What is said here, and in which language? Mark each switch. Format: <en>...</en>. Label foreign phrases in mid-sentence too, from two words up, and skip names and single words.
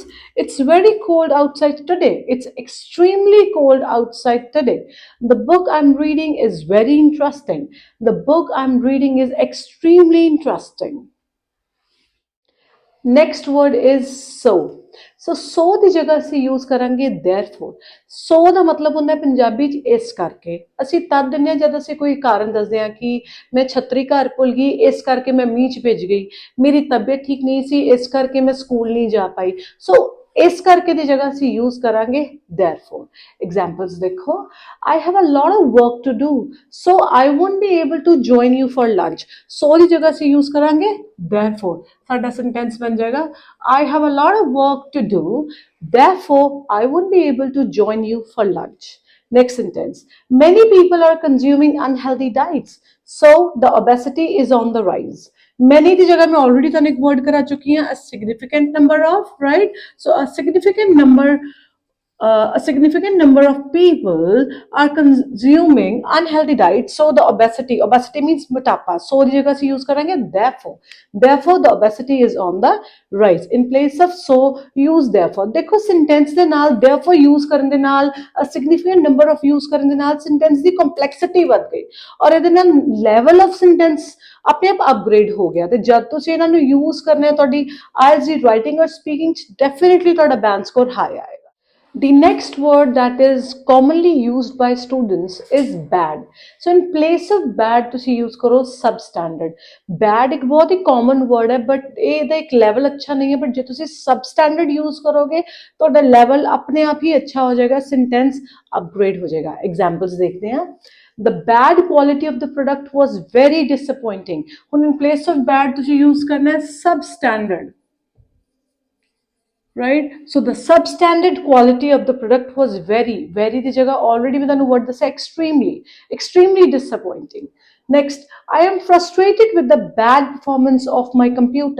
<en>It's very cold outside today. It's extremely cold outside today. The book I'm reading is very interesting. The book I'm reading is extremely interesting. Next word is so. So</en> <pa>ਦੀ ਜਗ੍ਹਾ ਅਸੀਂ</pa> <en>use ਕਰਾਂਗੇ therefore.</en> <pa>So ਦਾ ਮਤਲਬ ਹੁੰਦਾ ਹੈ ਪੰਜਾਬੀ ਚ ਇਸ ਕਰਕੇ ਅਸੀਂ ਤਦ ਦਿੰਦੇ ਹਾਂ ਜਦ ਅਸੀਂ ਕੋਈ ਕਾਰਨ ਦੱਸਦੇ ਹਾਂ ਕਿ ਮੈਂ ਛਤਰੀ ਘਰ ਭੁੱਲ ਗਈ ਇਸ ਕਰਕੇ ਮੈਂ ਮੀਂਹ ਚ ਭਿੱਜ ਗਈ ਮੇਰੀ ਤਬੀਅਤ ਠੀਕ ਨਹੀਂ ਸੀ ਇਸ ਕਰਕੇ ਮੈਂ ਸਕੂਲ ਨਹੀਂ ਜਾ ਪਾਈ ਸੋ ਇਸ ਕਰਕੇ ਦੀ ਜਗ੍ਹਾ ਅਸੀਂ use ਕਰਾਂਗੇ therefore.</pa> <en>Examples ਦੇਖੋ I have a lot of work to do so I won't be able to join you for lunch.</en> <pa>So ਦੀ ਜਗ੍ਹਾ ਅਸੀਂ use ਕਰਾਂਗੇ therefore.</pa> <en>ਸਾਡਾ sentence</en> <pa>ਬਣ ਜਾਏਗਾ</pa> <en>I have a lot of work to do therefore I won't be able to join you for lunch. Next sentence. Many people are consuming unhealthy diets so the obesity is on the rise.</en> <pa>Many ਦੀ ਜਗ੍ਹਾ ਮੈਂ already ਤੁਹਾਨੂੰ ਇੱਕ word ਕਰਾ ਚੁੱਕੀ ਹਾਂ</pa> <en>a significant number of, right? So a significant number of people are consuming unhealthy diets so the obesity means motapa so the</en> <hi>जगह से use करेंगे</hi> <en>therefore the obesity is on the rise. In place of so use therefore.</en> <pa>देखो sentence ਦੇ ਨਾਲ</pa> <en>therefore use</en> <pa>ਕਰਨ ਦੇ ਨਾਲ</pa> <en>a significant number of use</en> <pa>ਕਰਨ ਦੇ ਨਾਲ sentence ਦੀ complexity ਵੱਧ ਗਈ ਔਰ ਇਹਦੇ ਨਾਲ</pa> <en>level of sentence</en> <pa>ਆਪਣੇ ਆਪ upgrade ਹੋ ਗਿਆ ਤੇ ਜਦ ਤੁਸੀਂ ਇਹਨਾਂ ਨੂੰ use ਕਰਨਾ ਹੈ ਤੁਹਾਡੀ IELTS ਦੀ writing ਔਰ speaking ਚ definitely ਤੁਹਾਡਾ</pa> <en>band score high</en> <pa>ਆਏਗਾ.</pa> <en>The next word that is commonly used by students is bad. So in place of bad ਤੁਸੀਂ use ਕਰੋ substandard.</en> <pa>Bad ਇੱਕ ਬਹੁਤ ਹੀ</pa> <en>common word</en> <pa>ਹੈ but ਇਹਦਾ ਇੱਕ level ਅੱਛਾ ਨਹੀਂ ਹੈ but ਜੇ ਤੁਸੀਂ</pa> <en>substandard use</en> <pa>ਕਰੋਗੇ ਤੁਹਾਡਾ level ਆਪਣੇ ਆਪ ਹੀ ਅੱਛਾ ਹੋ ਜਾਏਗਾ</pa> <en>sentence upgrade</en> <pa>ਹੋ ਜਾਏਗਾ. Examples ਦੇਖਦੇ ਹਾਂ.</pa> <en>The bad quality of the product was very disappointing.</en> <pa>ਹੁਣ</pa> <en>in place of bad</en> <pa>ਤੁਸੀਂ use ਕਰਨਾ ਹੈ substandard.</pa> <en>Right? So the substandard quality of the product was very the jagah already with the word this extremely disappointing. Next, I am frustrated with the bad performance of my computer.</en>